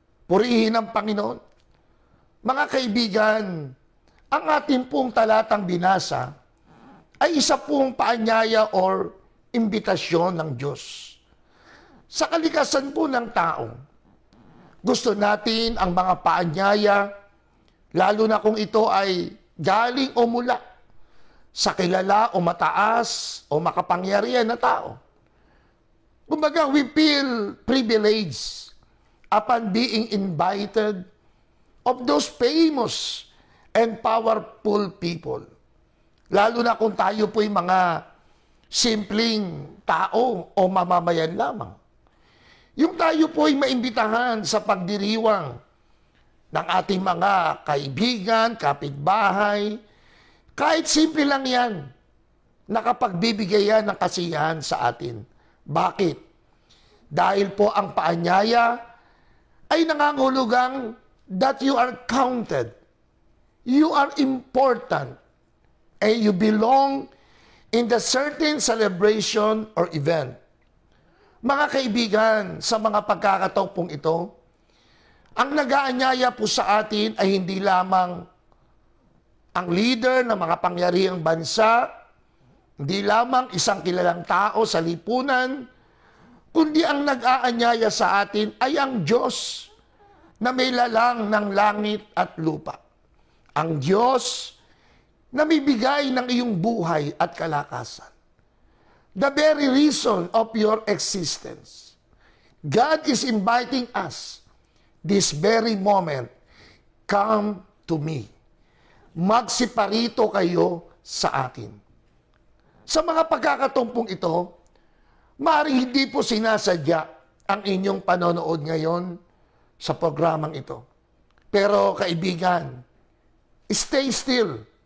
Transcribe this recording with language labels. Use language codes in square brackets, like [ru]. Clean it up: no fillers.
[tl] Purihin ang Panginoon. Mga kaibigan, ang ating pong talatang binasa ay isa pong paanyaya or imbitasyon ng Diyos. Sa kalikasan po ng tao, gusto natin ang mga paanyaya, lalo na kung ito ay galing o mula sa kilala o mataas o makapangyarihan na tao. [en] Kumbaga, we feel privileged upon being invited of those famous and powerful people. [tl] Lalo na kung tayo po'y mga simpleng tao o mamamayan lamang. Yung tayo po'y maimbitahan sa pagdiriwang ng ating mga kaibigan, kapitbahay, kahit simple lang yan, nakapagbibigay yan ng kasiyahan sa atin. Bakit? Dahil po ang paanyaya ay nangangulugang [en] that you are counted, you are important, and you belong in the certain celebration or event. [tl] Mga kaibigan, sa mga pagkakataon pong ito, ang nag-aanyaya po sa atin ay hindi lamang ang leader ng mga pangyarihang bansa, hindi lamang isang kilalang tao sa lipunan, kundi ang nag-aanyaya sa atin ay ang Diyos na may lalang ng langit at lupa. Ang Diyos na may bigay ng iyong buhay at kalakasan. [en] The very reason of your existence. God is inviting us this very moment, come to me. [tl] Magsiparito kayo sa akin. Sa mga pagkakatumpong ito, maaaring hindi po sinasadya ang inyong panonood ngayon sa programang ito. Pero kaibigan, [en] stay still.